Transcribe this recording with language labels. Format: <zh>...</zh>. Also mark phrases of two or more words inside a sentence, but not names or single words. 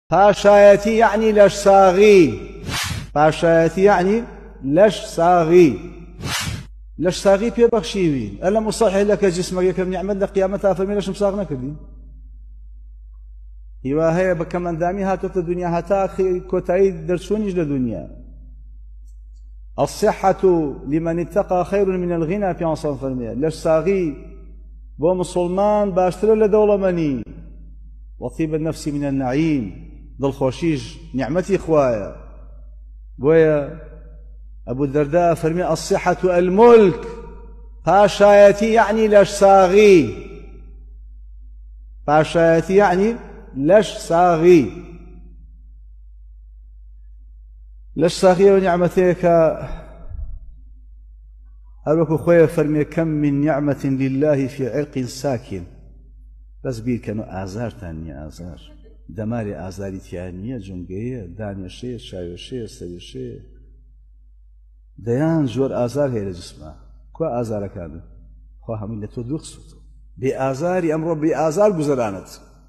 <ckb>پاشایەتی یعنی لەش ساغی، پاشایەتی یعنی لەش ساغی، لەش ساغی پێبەخشیوی.</ckb> <ar>ئەلەم ئوصەحح لەکە جسمەک</ar> <ckb>یەکەم نیعمەت لە قیامەتا فەرمی لەشم ساغ نەکردی. هیوا هەیە بە کەمەندامی هاتوتە دنیا هەتا کۆتایی دەرچوونیش لە دنیا.</ckb> <ar>الصحة لمن اتقى خير من الغنى</ar> <ckb>في عصام فرمية لەش ساغی بۆ مسلمان باشترە لە دەوڵەمەنی.</ckb> <ar>وطيب النفس من النعيم</ar> <ckb>دڵخۆشیش نیعمەتی خوایە. بۆیە أبو الدرداء فرمي</ckb> <ar>الصحة الملك،</ar> <ckb>پاشایەتی يعني لەش ساغی، پاشایەتی يعني لەش ساغی. لەش ساغی و نیعمەتێکە هەروەکو خۆیە فەرمێ</ckb> <ar>كم من نعمة لله في عرق ساكن.</ar> <ckb>بەس بیرکەن و ئازارتان نییە، ئازار دەماری ئازاری تیان نییە، جونگەیە، دانێشەیە، شاوێشەیە، سەرێشەیە، دەیان زۆر ئازار هەیە لە جسمە. کوا ئازارەکانن؟ خوا هەمووی لە تۆ دووخسووتەوە. بێ ئازاری ئەمڕۆ بێ ئازار گوزەرانت.</ckb>